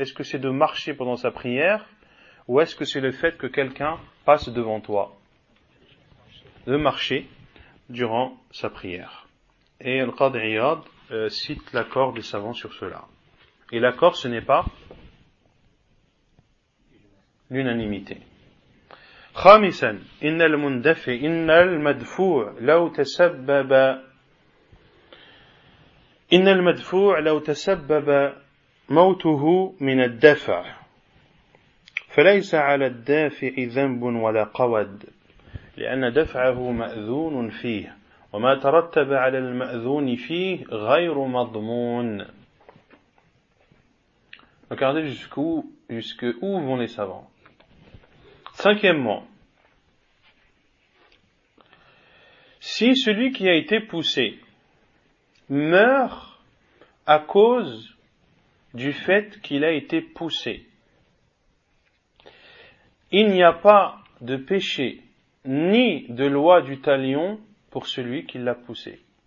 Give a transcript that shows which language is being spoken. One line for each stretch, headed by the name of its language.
French: Est-ce que c'est de marcher pendant sa prière, ou est-ce que c'est le fait que quelqu'un passe devant toi? De marcher durant sa prière. Et Al-Qadi Iyad cite l'accord des savants sur cela. Et l'accord, ce n'est pas l'unanimité.
Arabic: خامسا إن المندفع إن المدفوع لو تسبب إن المدفوع لو تسبب موته من الدفع فليس على الدافع ذنب ولا قود، لأن دفعه مأذون فيه، وما ترتب على المأذون فيه غير مضمون.
French: Regardez jusqu'où vont les savants. Cinquièmement, si celui qui a été poussé meurt à cause du fait qu'il a été poussé, il n'y a pas de péché ni de loi du talion pour celui qui l'a poussé.